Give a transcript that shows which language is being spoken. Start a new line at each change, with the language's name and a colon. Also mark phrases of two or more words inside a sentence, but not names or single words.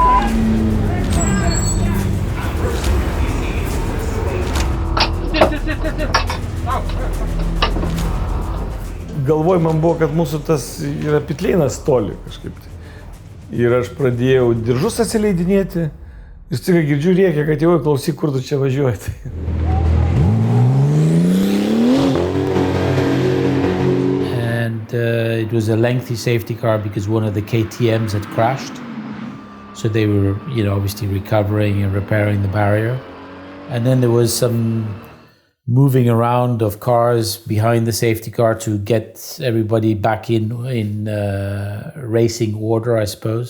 Lithuanian: Galvoj man buvo, kad mūsų tas yra pitleinas toli kažkaip. Ir aš pradėjau diržus atsileidinėti ir staiga girdžiu rėkia, kad jau klausyk, kur tu čia važiuoji.
English: And it was a lengthy safety car because one of the KTMs had crashed. So they were, obviously recovering and repairing the barrier. And then there was some moving around of cars behind the safety car to get everybody back in racing order, I suppose.